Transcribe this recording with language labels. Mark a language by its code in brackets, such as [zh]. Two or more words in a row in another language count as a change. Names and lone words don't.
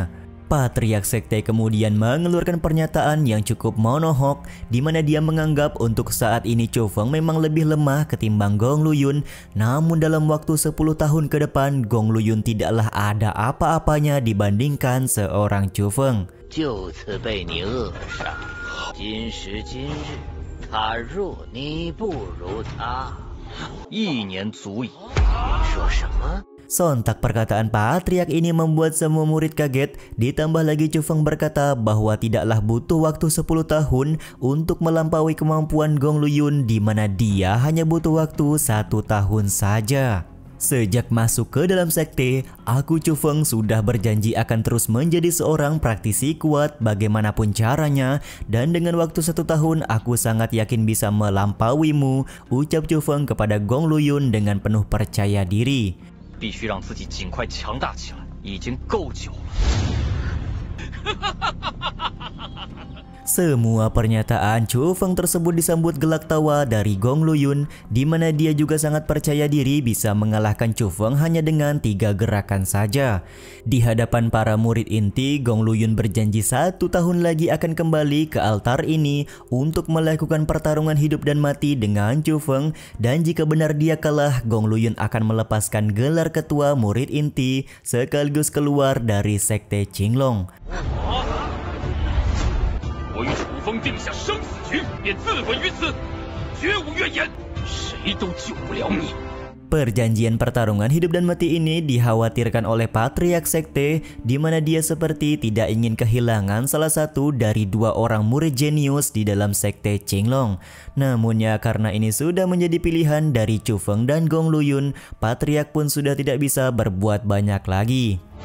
[id] Patriark Sekte kemudian mengeluarkan pernyataan yang cukup monohok, di mana dia menganggap untuk saat ini Chu Feng memang lebih lemah ketimbang Gong Luyun, namun dalam waktu 10 tahun ke depan Gong Luyun tidaklah ada apa-apanya dibandingkan seorang Chu Feng. [zh] 他弱，你不如他，1年足矣。你说什么？ [id] Sontak perkataan patriark ini membuat semua murid kaget, ditambah lagi Chu Feng berkata bahwa tidaklah butuh waktu 10 tahun untuk melampaui kemampuan Gong Luyun, di mana dia hanya butuh waktu 1 tahun saja. Sejak masuk ke dalam sekte, aku Chu Feng sudah berjanji akan terus menjadi seorang praktisi kuat bagaimanapun caranya, dan dengan waktu 1 tahun aku sangat yakin bisa melampauimu, ucap Chu Feng kepada Gong Luyun dengan penuh percaya diri. [zh] 必须让自己尽快强大起来，已经够久了。 [id] Semua pernyataan Chu Feng tersebut disambut gelak tawa dari Gong Luyun, di mana dia juga sangat percaya diri bisa mengalahkan Chu Feng hanya dengan 3 gerakan saja. Di hadapan para murid inti, Gong Luyun berjanji 1 tahun lagi akan kembali ke altar ini untuk melakukan pertarungan hidup dan mati dengan Chu Feng, dan jika benar dia kalah, Gong Luyun akan melepaskan gelar ketua murid inti sekaligus keluar dari sekte Qinglong. [zh] 我与楚风定下生死局，便自刎于此，绝无怨言，谁都救不了你。 [id] Perjanjian pertarungan hidup dan mati ini dikhawatirkan oleh patriark sekte, di mana dia seperti tidak ingin kehilangan salah satu dari 2 orang murid jenius di dalam sekte Qinglong. Namun ya, karena ini sudah menjadi pilihan dari Chu Feng dan Gong Luyun, patriark pun sudah tidak bisa berbuat banyak lagi.